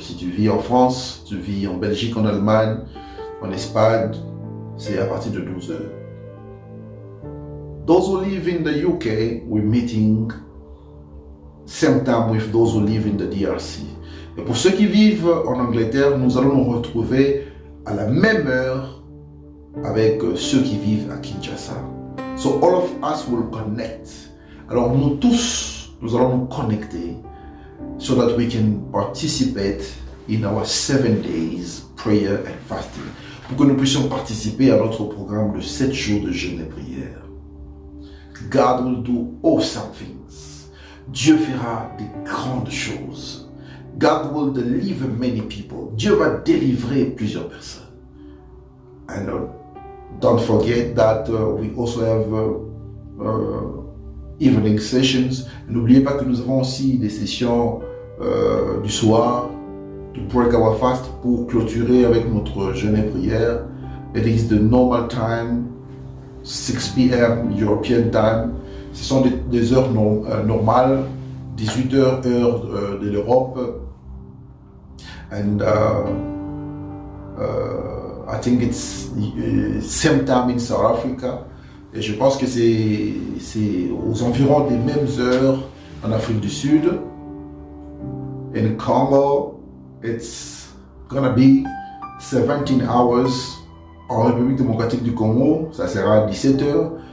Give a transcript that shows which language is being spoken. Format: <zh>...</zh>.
<fr>Si tu vis en France, tu vis en Belgique, en Allemagne, en Espagne, c'est à partir de 12 heures.</fr> <en>Those who live in the UK, we're meeting same time with those who live in the DRC.</en> <fr>Et pour ceux qui vivent en Angleterre, nous allons nous retrouver à la même heure avec ceux qui vivent à Kinshasa.</fr> <en>So all of us will connect.</en> <fr>Alors nous tous, nous allons nous connecter</fr> <en>so that we can participate in our 7 days prayer and fasting.</en> <fr>Pour que nous puissions participer à notre programme de 7 jours de jeûne et prière.</fr> <en>God will do awesome things.</en> <fr>Dieu fera des grandes choses.</fr> <en>God will deliver many people.</en> <fr>Dieu va délivrer plusieurs personnes.</fr> <en>And don't forget that we also have evening sessions.</en> <fr>N'oubliez pas que nous avons aussi des sessions du soir,</fr> <en>to break our fast,</en> <fr>pour clôturer avec notre jeûne et prière.</fr> <en>It is the normal time, 6 p.m. European time.</en> <fr>Ce sont des heures normales, 18 heures heure de l'Europe.</fr> <en>And I think it's same time in South Africa.</en> <fr>Et je pense que c'est aux environs des mêmes heures en Afrique du Sud.</fr> <en>In Congo, it's gonna be 17 hours.</en> <fr>En République démocratique du Congo, ça sera 17 heures.</fr>